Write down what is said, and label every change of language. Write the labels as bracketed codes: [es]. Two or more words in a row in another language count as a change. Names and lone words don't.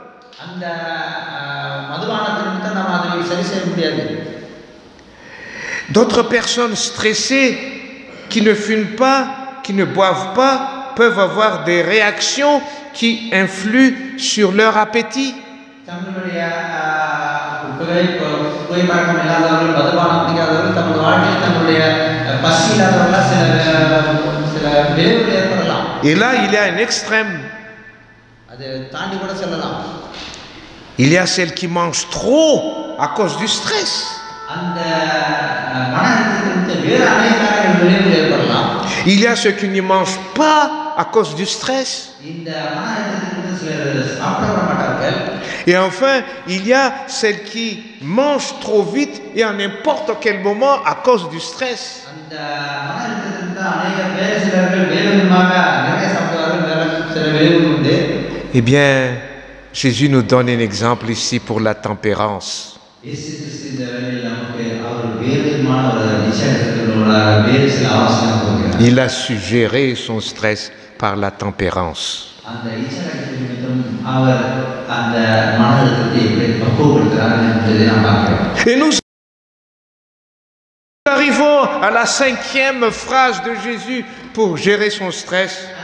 [fr] D'autres personnes stressées qui ne fument pas, qui ne boivent pas, peuvent avoir des réactions qui influent sur leur appétit. [ta] புகைப்பழக்கம் இல்லாதவர்கள், மதுபானம் குடிக்காதவர்கள் தமது வாழ்க்கையில் தங்களுடைய பசி இல்லாதவர்களாக சில விளைவுகள் ஏற்படலாம். [fr] Et là, il y a un extrême. [ta] அது தாண்டி கூட செல்லலாம். [fr] Il y a celles qui mangent trop à cause du stress. [ta] அந்த மன அழுத்தத்திற்கு வேறு அநேக விளைவுகள் ஏற்படலாம். [fr] Il y a ceux qui ne mangent pas à cause du stress. [ta] இந்த மன அழுத்தத்திற்கு சிலர் சாப்பிட மாட்டார்கள். [fr] Et enfin, il y a celles qui mangent trop vite et à n'importe quel moment à cause du stress. [ta] அந்த மன அழுத்தத்திற்கு அநேக வேறு சிலர்கள் வேறு விதமாக நிறைய சாப்பிடுவார்கள், வேறு சில விளைவுகள் உண்டு. [fr] Eh bien, Jésus nous donne un exemple ici pour la tempérance. Il a suggéré son stress par la tempérance. Et nous arrivons à la 5e phrase de Jésus pour gérer son stress.